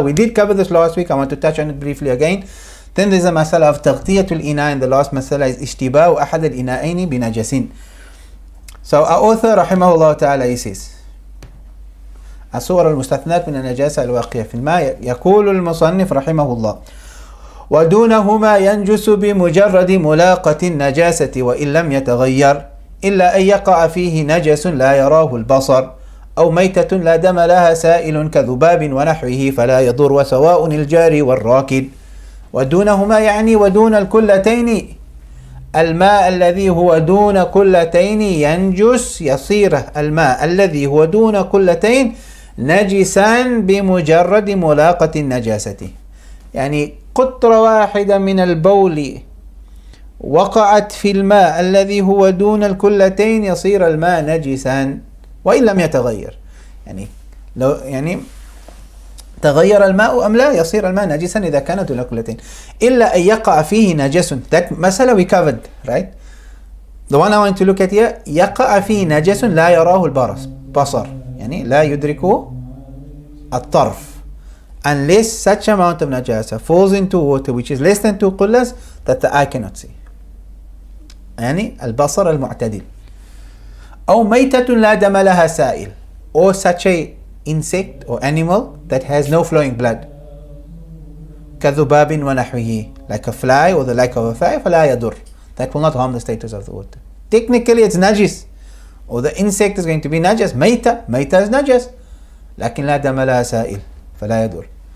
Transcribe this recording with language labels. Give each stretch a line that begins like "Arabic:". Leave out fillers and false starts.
English: We did cover this last week. I want to touch on it briefly again. Then there's a masala of taghtiyatul ina, and the last masala is ishtiba'u ahad al-ina'aini bi najasin. So our author rahimahullah ta'ala, he says
Arabic: الصور المستثنات من النجاسة الواقية في الماء. يقول المصنف رحمه الله: ودونهما ينجس بمجرد ملاقة النجاسة وإن لم يتغير إلا أن يقع فيه نجس لا يراه البصر أو ميتة لا دم لها سائل كذباب ونحوه فلا يضر وسواء الجاري والراكد. ودونهما يعني ودون الكلتين. الماء الذي هو دون كلتين ينجس، يصير الماء الذي هو دون كلتين نجسا بمجرد ملاقة النجاسة. يعني قطرة واحدة من البول وقعت في الماء الذي هو دون الكلتين يصير الماء نجسا وإن لم يتغير. لو تغير الماء أم لا، يصير الماء نجسا إذا كانت دون الكلتين إلا أن يقع فيه نجس.
English: That مسألة we covered, right? The one I want to look at here:
Arabic: يقع فيه نجس لا يراه البصر، يعني لا يدركه الطرف,
English: unless such amount of najasa falls into water which is less than 2 qullas that the eye cannot see.
Arabic: يعني البصر المعتدل. أو ميتة لا دم لها سائل,
English: or such a insect or animal that has no flowing blood.
Arabic: كذباب ونحوه,
English: like a fly or the like of a fly,
Arabic: فلا يضر.
English: That will not harm the status of the water. Technically it's najis, or the insect is going to be najas.
Arabic: ميتة
English: is najas,
Arabic: لكن لا دم لها سائل فلا يضر.